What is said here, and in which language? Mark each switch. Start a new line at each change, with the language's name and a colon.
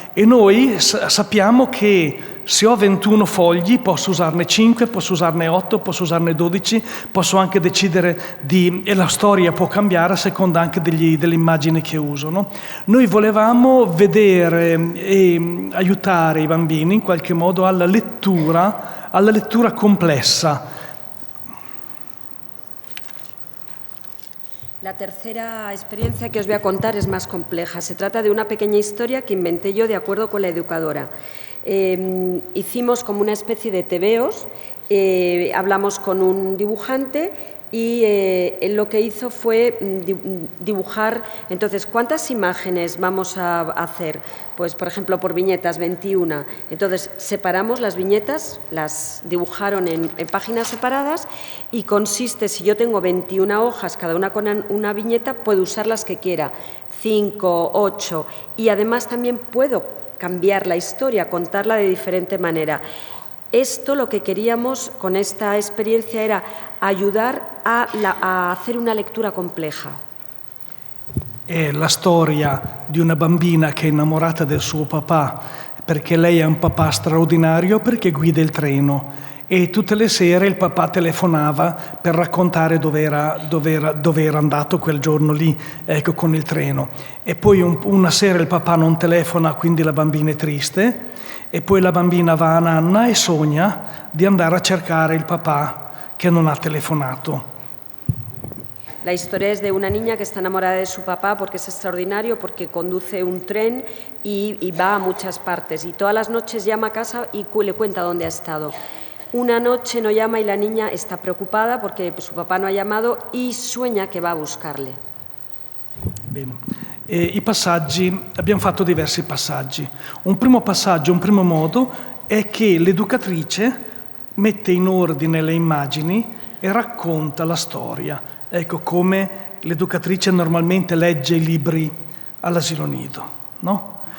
Italian: E noi sappiamo che se ho 21 fogli posso usarne 5, posso usarne 8, posso usarne 12, posso anche decidere e la storia può cambiare a seconda anche delle immagini che uso, no? Noi volevamo vedere e aiutare i bambini in qualche modo alla lettura complessa.
Spanish: La tercera experiencia que os voy a contar es más compleja. Se trata de una pequeña historia que inventé yo de acuerdo con la educadora. Hicimos como una especie de tebeos, hablamos con un dibujante y él lo que hizo fue dibujar. Entonces, ¿cuántas imágenes vamos a hacer? Pues, por ejemplo, por viñetas, 21. Entonces, separamos las viñetas, las dibujaron en páginas separadas y consiste, si yo tengo 21 hojas, cada una con una viñeta, puedo usar las que quiera, 5, 8, y además también puedo cambiar la historia, contarla de diferente manera. Esto lo que queríamos con esta experiencia era ayudar a hacer una lectura compleja.
Italian: È la storia di una bambina che è innamorata del suo papà perché lei è un papà straordinario perché guida il treno e tutte le sere il papà telefonava per raccontare dove era andato quel giorno lì, ecco, con il treno. E poi una sera il papà non telefona, quindi la bambina è triste, e poi la bambina va a nanna e sogna di andare a cercare il papà che non ha telefonato.
Spanish: La historia es de una niña que está enamorada de su papá porque es extraordinario, porque conduce un tren y va a muchas partes. Y todas las noches llama a casa y le cuenta dónde ha estado. Una noche no llama y la niña está preocupada porque su papá no ha llamado y sueña che va a buscarle.
Italian: Bene. I passaggi, abbiamo fatto diversi passaggi. Un primo passaggio, un primo modo è che l'educatrice mette in ordine le immagini e racconta la storia. Ecco, come l'educatrice normalmente legge i libri all'asilo nido, no?